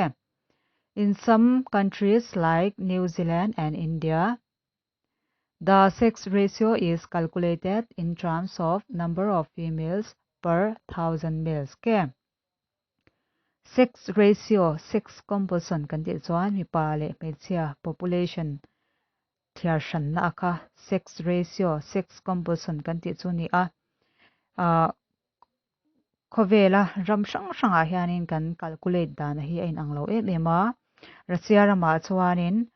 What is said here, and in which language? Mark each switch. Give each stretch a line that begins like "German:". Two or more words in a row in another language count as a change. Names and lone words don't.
English: In some countries like New Zealand and India, the sex ratio is calculated in terms of number of females per 1,000 males. Okay? Sex ratio, sex composition
Mizo: kan ti chuan mi pa le hmeichhia population thiar hran na aka
English: sex ratio, sex composition
Mizo: kan ti chu ni a khovela ram sang sang a hianin kan calculate dan hi a in anglo ema Russia rama chuanin